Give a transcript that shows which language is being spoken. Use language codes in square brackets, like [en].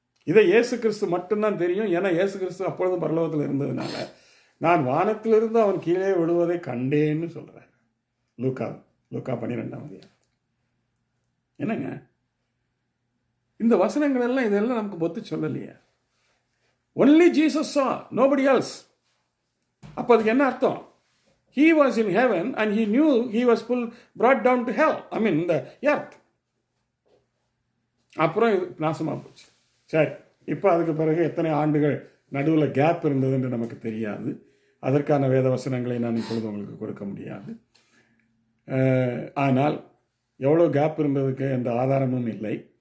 [ta] இதை இயேசு கிறிஸ்து மட்டும்தான் தெரியும். ஏன்னா இயேசு கிறிஸ்து அப்பொழுதும் பரலோகத்தில் இருந்ததுனால நான் வானத்திலிருந்து அவன் கீழே விழுவதை கண்டேன்னு சொல்கிறார். லூக்கா 12ஆம் அதிகாரம். என்னங்க இந்த வசனங்கள் எல்லாம், இதெல்லாம் நமக்கு பொத்து சொல்லலையே. [en] Only Jesus saw, nobody else. [ta] அப்போ அதுக்கு என்ன அர்த்தம்? [en] He was in heaven and he knew he was brought down to hell. I mean the earth. [ta] அப்புறம் இது நாசமாக போச்சு. சரி, இப்போ அதுக்கு பிறகு எத்தனை ஆண்டுகள் நடுவில் கேப் இருந்ததுன்னு நமக்கு தெரியாது. அதற்கான வேத வசனங்களை நான் இப்பொழுது உங்களுக்கு கொடுக்க முடியாது. ஆனால் எவ்வளோ கேப் இருந்ததுக்கு எந்த ஆதாரமும் இல்லை.